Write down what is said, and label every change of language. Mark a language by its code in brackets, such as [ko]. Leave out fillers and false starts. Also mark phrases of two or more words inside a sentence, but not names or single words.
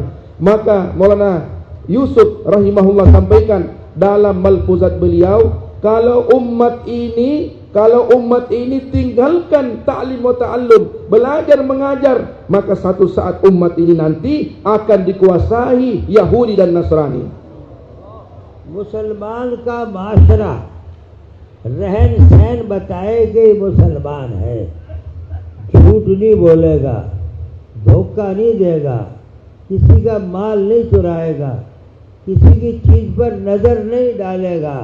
[id] Maka Maulana Yusuf rahimahullah sampaikan dalam malfuzat beliau, kalau umat ini tinggalkan [ar] تعليم وتعلم, [id] belajar mengajar, maka satu saat umat ini nanti akan dikuasai Yahudi dan Nasrani. [ur] مسلمان کا معاشرہ رہن سہن بتائے کہ مسلمان ہے، جھوٹ نہیں بولے گا، دھوکہ نہیں دے گا، کسی کا مال نہیں چرائے گا، کسی کی چیز پر نظر نہیں ڈالے گا.